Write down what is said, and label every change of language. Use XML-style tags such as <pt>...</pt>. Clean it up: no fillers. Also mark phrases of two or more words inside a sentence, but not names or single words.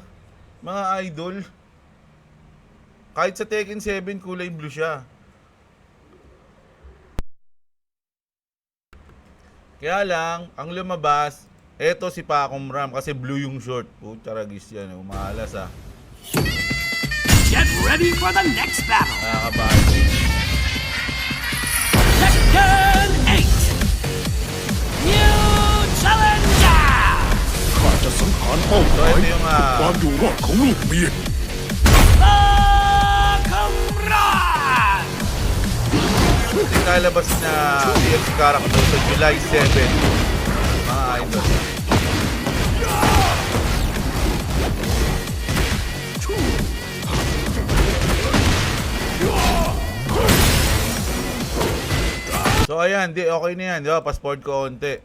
<tl>Mga idol. Kahit sa Tekken 7, kulay blue siya. Kaya lang, ang lumabas, eto si Pacom Ram kasi blue yung short. Taragis yan, umalas ah.</tl> <en>Get ready for the next battle.</en> <tl>Nakakabali.</tl> <en>Tekken 8. New Challenger.</en> <th>ข้าจะสังหารเป้าหมาย</th> <tl>So, ito yung,</tl> <th>ความอยู่รอดของลูกเมีย</th> <tl>Bakamran. Ito yung lalabas na</tl> <en>DLC character</en> <tl>sa July 7. Mga idol. So ayan, okay na yan, di ba? Passport ko onte.</tl>